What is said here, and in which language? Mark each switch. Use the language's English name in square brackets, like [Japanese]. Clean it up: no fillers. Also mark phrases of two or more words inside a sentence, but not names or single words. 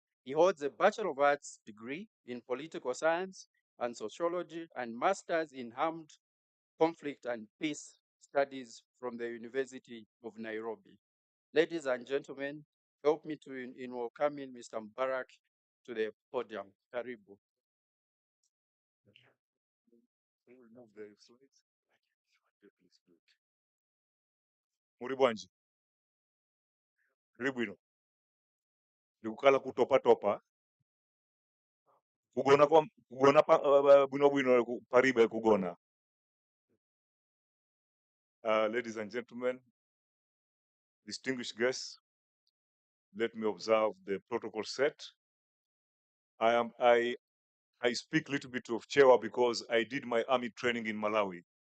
[English] He holds a Bachelor of Arts degree in Political Science and Sociology and Masters in Armed Conflict and Peace Studies from the University of Nairobi. Ladies and gentlemen, help me to in welcoming Mr. Mubarak to the podium. Karibu. [Nyanja] Muri bwanji tuli bwino ndikukala kutopatopa kugona bwino bwino paribe kugona. [English] Ladies and gentlemen, distinguished guests, let me observe the protocol set. I speak a little bit of Chewa because I did my army training in Malawi.